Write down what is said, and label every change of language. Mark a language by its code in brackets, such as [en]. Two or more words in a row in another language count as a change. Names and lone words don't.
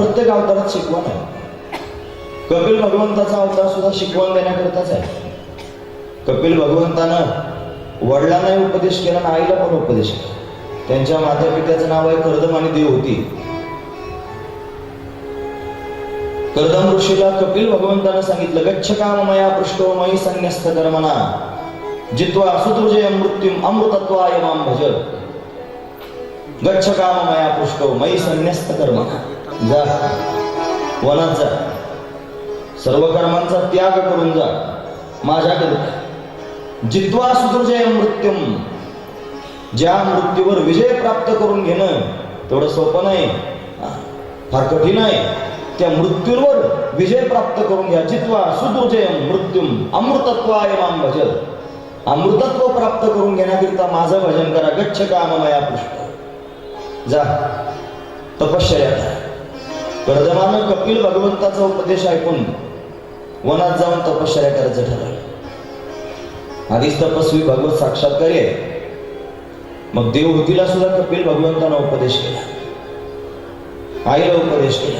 [mr] प्रत्येक अवतारात शिकवण आहे। कपिल भगवंताचा अवतार सुद्धा शिकवण देण्याकरिताच आहे। कपिल भगवंतानं वडिलांनाही उपदेश केला आणि आईला पण उपदेश केला। त्यांच्या माता पित्याचं नाव आहे कर्दम आणि देव होती। कर्दम ऋषीला कपिल भगवंतानं सांगितलं, [sa] गच्छ काम मया पृष्ठो मयि संन्यस्त कर्मणा जित्वा सुतृजय मृत्युम अमृतत्वाय मां भज। गच्छ काम मया पृष्ठो मयि संन्यस्त कर्मणा, [mr] जा वनात जा, सर्व कर्मांचा त्याग करून जा माझ्याकरिता. [sa] जित्वा सुदुर्जय मृत्युम, [mr] ज्या मृत्यूवर विजय प्राप्त करून घेणं तेवढं सोपं नाही, फार कठीण आहे. त्या मृत्यूवर विजय प्राप्त करून घ्या. [sa] जित्वा सुदुर्जय मृत्युम अमृतत्वाय मां भज, [mr] अमृतत्व प्राप्त करून घेण्याकरिता माझं भजन करा. [sa] गच्छ काममया पृष्ठ, [mr] जा तपश्चर्या करा. कर्दमानं कपिल भगवंताचा उपदेश ऐकून वनात जाऊन तपश्चर्या करायचं ठरवलं. आधीच तपस्वी भगवत साक्षात्कारी आहे, मग देवहूतीला सुद्धा कपिल भगवंतानं उपदेश केला, आईला उपदेश केला.